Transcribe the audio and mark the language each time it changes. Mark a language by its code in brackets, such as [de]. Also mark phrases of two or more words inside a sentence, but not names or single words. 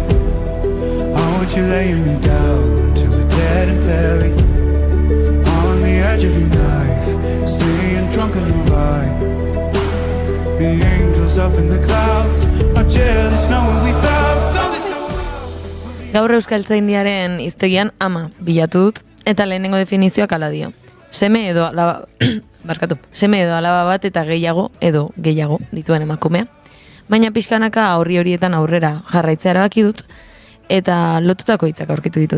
[en] You laying me down till we're dead and buried on the edge of your knife, staying drunk on your ride. The angels up in the clouds are jealous knowing we found something. [eu] Gaur Euskaltzaindiaren hiztegian ama bilatu dut eta lehenengo definizioak hala dio. Seme edo alaba bat eta gehiago dituen emakumea. Baina pixkanaka horietan aurrera jarraitzea erabaki dut, eta lotutako hitzak aurkitu ditut.